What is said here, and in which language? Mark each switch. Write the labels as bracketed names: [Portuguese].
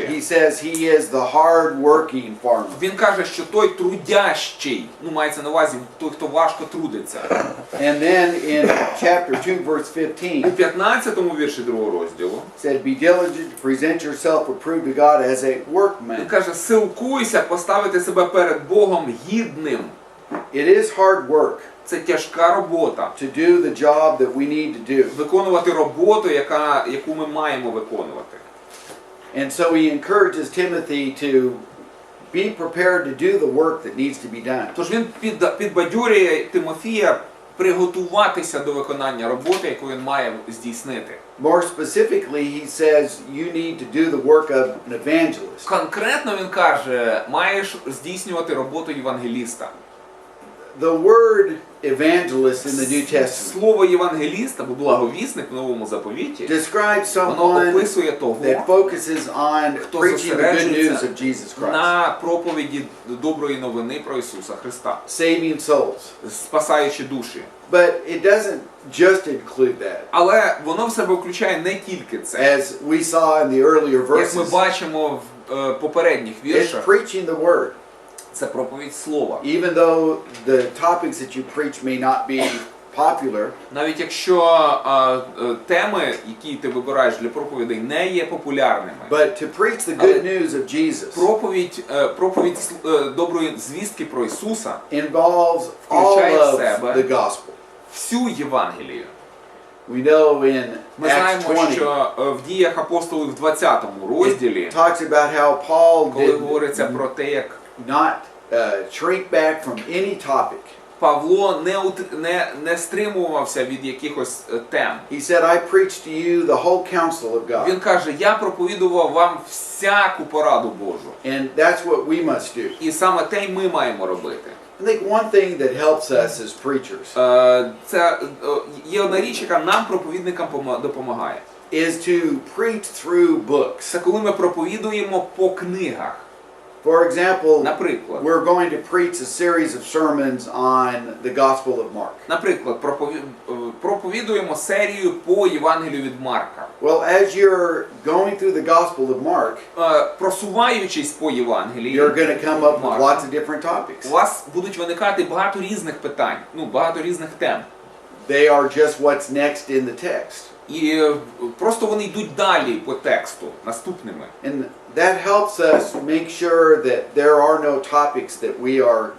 [English] he says he is the hard-working farmer. [Ukrainian] він каже, що той трудящий, ну мається на увазі той, хто важко трудиться. [English] And then in chapter 2, verse [Ukrainian] У [English] 15, [Ukrainian] 15-му вірші другого розділу, [English] said, be diligent to present yourself approved to God as a [Ukrainian] він [English] workman. [Ukrainian] каже, силкуйся поставити себе перед Богом гідним. [English] It is hard work [Ukrainian] Це тяжка робота. [English] to do the job that we need to do. [Ukrainian] Виконувати роботу, яку ми маємо виконувати. [English] And so he encourages Timothy to be prepared to do the work that needs to be done. [Ukrainian] Тож він підбадьорює Тимофія приготуватися до виконання роботи, яку він має здійснити. [English] More specifically, he says you need to do the work of an evangelist. [Ukrainian] Конкретно він каже, маєш здійснювати роботу євангеліста. [English] The word evangelist in the New Testament [Ukrainian] Слово євангеліст або благовісник в Новому Заповіті [English] describes [Ukrainian] воно [English] someone [Ukrainian] описує того, [English] that focuses on [Ukrainian] хто [English] preaching the good news [Ukrainian] зосереджується [English] of Jesus Christ, [Ukrainian] на проповіді доброї новини про Ісуса Христа, [English] saving souls. [Ukrainian] спасаючи душі. [English] But it doesn't just include that. [Ukrainian] Але воно в себе включає не тільки це. [English] As we saw in the earlier [Ukrainian] Як ми [English] verses, [Ukrainian] бачимо в попередніх [English] it's [Ukrainian] віршах, [English] preaching the word. [Ukrainian] це проповідь слова. [English] Even though the topics that you preach may not be popular, [Ukrainian] Навіть якщо теми, які ти вибираєш для проповідей, не є популярними, [English] but to preach the good news of Jesus [Ukrainian] проповідь доброї звістки про Ісуса [English] involves all [Ukrainian] включає в [English] of [Ukrainian] себе [English] the gospel. [Ukrainian] всю Євангелію. [English] We know in [Ukrainian] Ми [English] Acts [Ukrainian] знаємо, [English] 20, [Ukrainian] що в діях апостолів в 20 розділі, [English] it talks about how Paul [Ukrainian] коли [English] did [Ukrainian] говориться про те, як [English] not shrink back from any topic. [Ukrainian] Павло не стримувався від якихось тем. [English] He said, I preach to you the whole counsel of God. [Ukrainian] Він каже, я проповідував вам всяку пораду Божу. [English] And that's what we must do. [Ukrainian] І саме те й ми маємо робити. [English] I think one thing that helps us as preachers [Ukrainian] Це є одна річ, яка нам, проповідникам, допомагає. [English] is to preach through books. [Ukrainian] Це коли ми проповідуємо по книгах. [English] For example, [Ukrainian] Наприклад, [English] we're going to preach a series of sermons on the Gospel of Mark. [Ukrainian] Наприклад, проповідуємо серію по Євангелію від Марка. [English] Well, as you're going through the Gospel of Mark, [Ukrainian] Просуваючись по Євангелію, [English] you're going to come up with Mark, lots of different topics. [Ukrainian] у вас будуть виникати багато різних питань, багато різних тем. [English] They are just what's next in the text. [Ukrainian] І просто вони йдуть далі по тексту, наступними. [English] And that helps us make sure that there are no topics that we are